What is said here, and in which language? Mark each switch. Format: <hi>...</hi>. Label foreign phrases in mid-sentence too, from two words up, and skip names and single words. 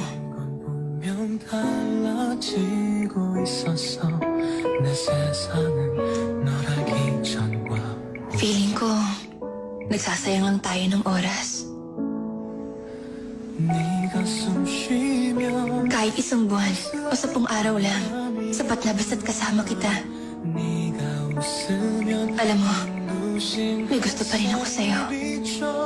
<ko>분명 달라지고 있었어 내 세상은 너라기 전과</ko> <tl>Feeling ko, nagsasayang lang tayo ng oras.</tl> <ko>네가 숨 쉬면</ko> <tl>Kahit isang buwan o 10 araw lang, sapat na basta't kasama kita.</tl> <ko>네가 웃으면</ko> <tl>Alam mo,</tl> <ko>눈부신</ko> <tl>may gusto pa rin ako sa'yo.</tl> <ko>빛쳐</ko>